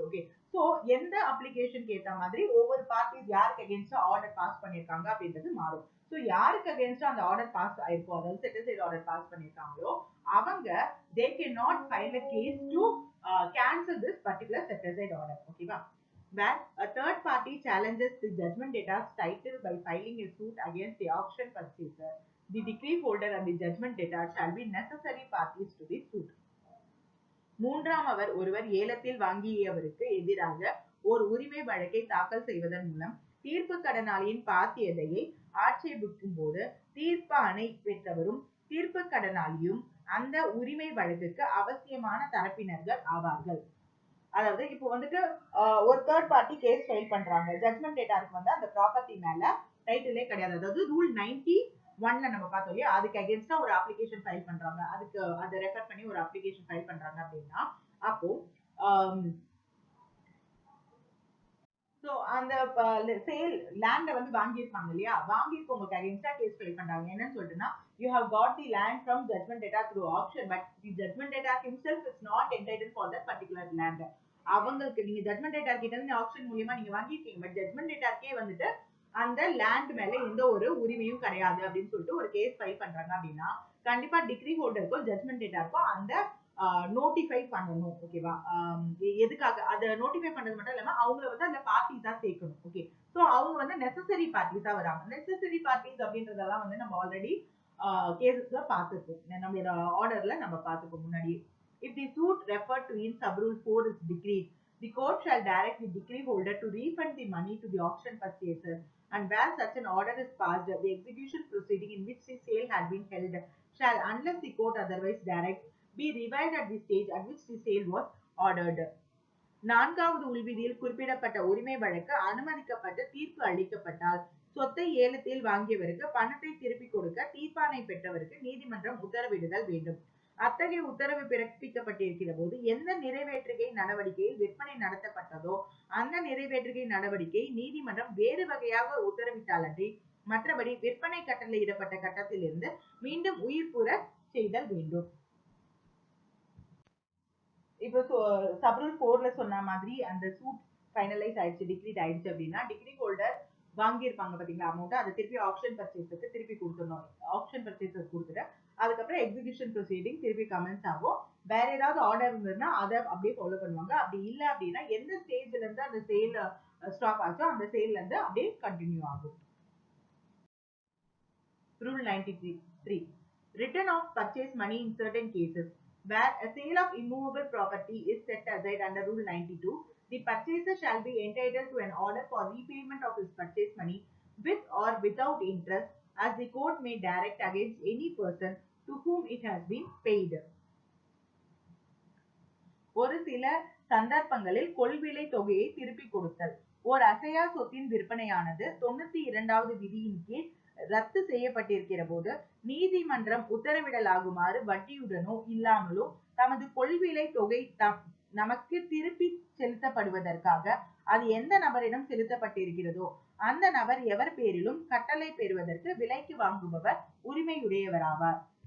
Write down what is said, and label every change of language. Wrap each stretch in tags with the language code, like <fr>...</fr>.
<en>Okay, so</en> <ta>எந்த அப்ளிகேஷனுக்கு ஏத்த மாதிரி ஒவ்வொரு பார்ட்டிஸ் யாருக்கு அகேன்ஸ்டா ஆர்டர் பாஸ் பண்ணிருக்காங்க அப்படின்றது மாறும். ஸோ யாருக்கு அகேன்ஸ்டா அந்த ஆர்டர் பாஸ் ஆயிருக்கோ, அதாவது செட் அசைட் ஆர்டர் பாஸ் பண்ணிருக்காங்களோ அவங்க</ta> <en>they cannot file a case to cancel this particular set aside order. ஓகேவா, where a third party challenges the judgment data's title by filing a suit against the auction purchaser, the decree holder and the judgment data shall be necessary parties to the suit.</en> <ta>மூன்றாம் ஒருவர் ஏலத்தில் வாங்கியவருக்கு எதிராக ஒரு உரிமை வழக்கை தாக்கல் செய்வதன் மூலம் தீர்ப்பு கடனாளியின் பாத்தியதையை ஆட்சேபிக்கும் போது தீர்ப்பாணை பெற்றவரும் தீர்ப்பு கடனாளியும் அந்த உரிமை வழக்குக்கு அவசியமான தரப்பினர்கள் ஆவார்கள். அதாவது இப்போ வந்துட்டு ஒரு தேர்ட் பார்ட்டி கேஸ் ஃபைல் பண்றாங்க, ஜட்மெண்ட் டேட்டாருக்கு வந்து அந்த ப்ராப்பர்ட்டி மேல டைட்டிலே கிடையாது. அதாவது ரூல் 91ல நம்ம பார்த்தோம் இல்லையா, அதுக்கு அகேன்ஸ்டா ஒரு அப்ளிகேஷன் ஃபைல் பண்றாங்க, அதுக்கு அதை ரெஃபர் பண்ணி ஒரு அப்ளிகேஷன் ஃபைல் பண்றாங்க அப்படின்னா அப்போ சோ அந்த சேல் லேண்ட வந்து வாங்கியிருப்பாங்க இல்லையா, வாங்கியிருக்கவங்களுக்கு அகேன்ஸ்டா கேஸ் ஃபைல் பண்றாங்க. என்னன்னு சொல்லிட்டுன்னா,</ta> <en>you have got the land from judgment data through auction, but the judgment data himself is not entitled for that particular land.</en> <ta>அவங்களுக்கு நீங்க ஜட்மெண்ட் டேட்டா கிட்ட இருந்து ஆக்ஷன் மூலமா நீங்க வாங்கிருக்கீங்க, பட் ஜட்மெண்ட் டேட்டாக்கே வந்துட்டு அந்த லேண்ட் மேல எந்த ஒரு உரிமையும் கிடையாது அப்படின்னு சொல்லிட்டு ஒரு கேஸ் ஃபைல் பண்றாங்க அப்படின்னா கண்டிப்பா டிகிரி ஹோல்டருக்கும் ஜட்மெண்ட் டேட்டாருக்கும் அந்த நோட்டிஃபை பண்ணணும். ஓகேவா, எதுக்காக அதை நோட்டிஃபை பண்றது மட்டும் இல்லாம அவங்கள வந்து அந்த பார்ட்டிஸா சேர்க்கணும். ஓகே, சோ அவங்க வந்து நெசசரி பார்ட்டிஸா வராங்க. நெசசரி பார்ட்டிஸ் அப்படின்றதெல்லாம் வந்து நம்ம ஆல்ரெடி கேசஸ்ல பார்த்துருக்கோம், நம்மளோட ஆர்டர்ல நம்ம பார்த்துப்போம் முன்னாடி.</ta> <en>If the suit referred to in sub-rule 4 is decreed, the court shall direct the decree holder to refund the money to the auction purchaser, and where such an order is passed, the execution proceeding in which the sale had been held shall, unless the court otherwise directs, be revived at the stage at which the sale was ordered.</en> <ta>நான்காவது உள்விதியில் குறிப்பிடப்பட்ட உரிமை வழக்கு அனுமதிக்கப்பட்டு தீர்ப்பு அளிக்கப்பட்டால் சொத்தை ஏலத்தில் வாங்கியவருக்கு பணத்தை திருப்பிக் கொடுக்க தீர்ப்பாணை பெற்றவருக்கு நீதிமன்றம் உத்தரவிடுதல் வேண்டும். அத்தகைய உத்தரவு பிறப்பிக்கப்பட்டிருக்கிற போது எந்த நிறைவேற்றுகை நடவடிக்கையில் விற்பனை நடத்தப்பட்டதோ அந்த நிறைவேற்றுகை நடவடிக்கை நீதிமன்றம் வேறு வகையாக உத்தரவிட்டாலன்றி மற்றபடி விற்பனை கட்டளையிடப்பட்ட கட்டத்திலிருந்து மீண்டும் உயிர் பெற செய்தல் வேண்டும். இப்போ சப்ரூல் 4ல சொன்ன மாதிரி அந்த சூட் ஃபைனலைஸ் ஆயிடுச்சு, டிக்ரீட் ஆயிடுச்சு அப்படின்னா டிகிரி ஹோல்டர் வாங்கியிருப்பாங்க பாத்தீங்களா அமௌண்ட், அதை திருப்பி ஆப்ஷன் பர்ச்சேஸருக்கு திருப்பி கொடுத்துடணும். ஆப்ஷன் பர்ச்சேஸர் கொடுத்துட்டு அதுக்கப்புறம் எக்ஸிகியூஷன் ப்ரொசீடிங் திருப்பி கமெண்ட்ஸ் ஆகும். வேற ஏதாவது ஆர்டர் இருந்ததுன்னா அதை அப்படியே ஃபாலோ பண்ணுவாங்க. அப்படி இல்லை அப்படின்னா எந்த ஸ்டேஜ்ல இருந்து அந்த சேல் ஸ்டாப் ஆச்சோ அந்த சேல்ல இருந்து அப்படியே கண்டினியூ ஆகும்.</ta> <en>Rule 93. Return of purchase money in certain cases. Where a sale of immovable property is set aside under Rule 92, the purchaser shall be entitled to an order for repayment of his purchase money with or without interest, as the court may direct against any person to whom it has been paid.</en> <ta>ஒரு சில சந்தர்ப்பங்களில் கொள்விலை தொகையை திருப்பி கொடுத்தல். ஓர் அசையா சொத்தின் விற்பனையானது 92வது விதியின் கீழ் ரத்து செய்யப்பட்டிருக்கிற போது நீதிமன்றம் உத்தரவிடலாகுமாறு வட்டியுடனோ இல்லாமலோ தமது கொள்விலை தொகை நமக்கு திருப்பி செலுத்தப்படுவதற்காக அது எந்த நபரிடம் செலுத்தப்பட்டிருக்கிறதோ அந்த நபர் எவர் பேரிலும் கட்டளை பெறுவதற்கு விலைக்கு வாங்குபவர் உரிமையுடையவராவார்.</ta>